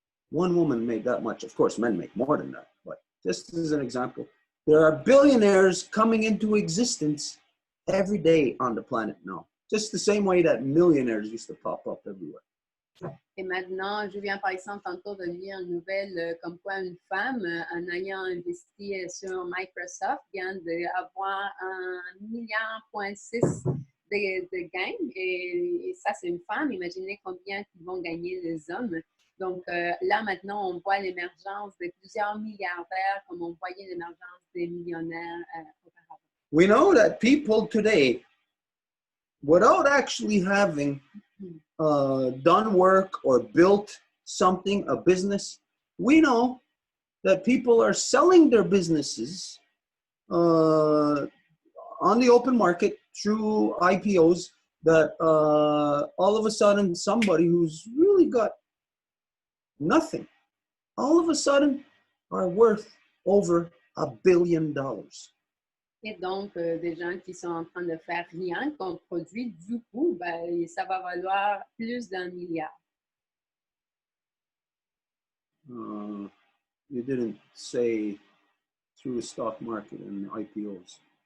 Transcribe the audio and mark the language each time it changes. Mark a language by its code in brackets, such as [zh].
[en] One woman made that much. Of course, men make more than that, but just as an example, there are billionaires coming into existence every day on the planet now, just the same way that millionaires used to pop up everywhere. [fr] Et maintenant, je viens par exemple tantôt de lire une nouvelle comme quoi une femme, en ayant investi sur Microsoft, vient d'avoir $1,6 milliard de gains. Et ça, c'est une femme. Imaginez combien ils vont gagner les hommes. Donc là, maintenant, on voit l'émergence de plusieurs milliardaires comme on voyait l'émergence des millionnaires auparavant. [en] We know that people today, without actually having done work or built something, a business, we know that people are selling their businesses on the open market through IPOs, that all of a sudden somebody who's really got nothing, all of a sudden are worth over $1 billion. [fr] Et donc, des gens qui sont en train de faire rien qu'on produit, du coup, ben, ça va valoir plus d'1 milliard. [en] You didn't say through the stock market and IPOs.